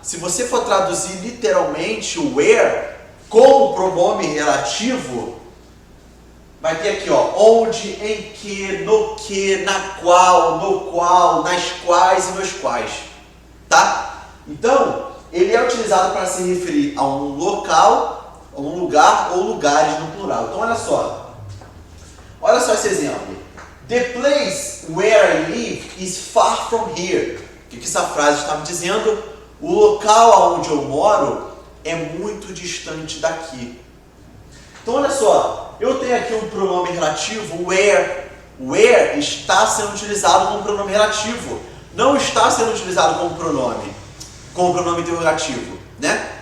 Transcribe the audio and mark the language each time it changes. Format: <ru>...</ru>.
<pt>Se você for traduzir literalmente o where como pronome relativo, vai ter aqui, ó, onde, em que, na qual, no qual, nas quais e nos quais, tá? Então, ele é utilizado para se referir a um local, a um lugar ou lugares no plural. Então, olha só esse exemplo.</pt> <en>The place where I live is far from here.</en> <pt>O que essa frase está me dizendo? O local onde eu moro é muito distante daqui. Então, olha só. Eu tenho aqui um pronome relativo, where. Where está sendo utilizado como pronome relativo. Não está sendo utilizado como pronome interrogativo, né?</pt>